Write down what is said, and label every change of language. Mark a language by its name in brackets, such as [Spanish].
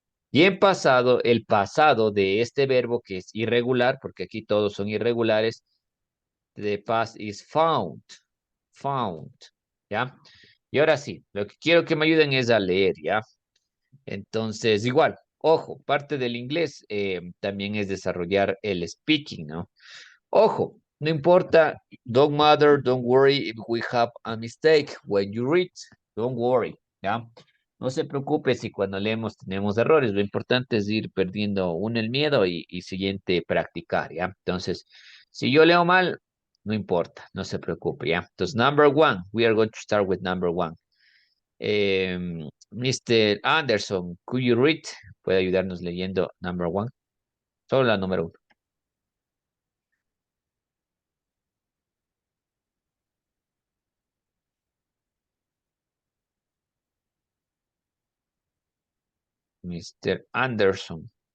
[Spanish] Y en pasado, el pasado de este verbo que es irregular, porque aquí todos son irregulares, [English] the past is found. [Spanish] Found, ¿ya? Y ahora sí, lo que quiero que me ayuden es a leer, ¿ya? Entonces, igual, ojo, parte del inglés también es desarrollar el speaking, ¿no? Ojo, no importa, [English] don't matter, don't worry if we have a mistake when you read, don't worry, ¿ya? [Spanish] No se preocupe si cuando leemos tenemos errores, lo importante es ir perdiendo uno el miedo y siguiente practicar, ¿ya? Entonces, si yo leo mal, no importa, no se preocupe, ¿ya? [English] Entonces, number one, we are going to start with number one. Mr. Anderson, could you read? [Spanish] Puede ayudarnos leyendo [English] number one. [Spanish] Solo la número uno. [English] Mr. Anderson.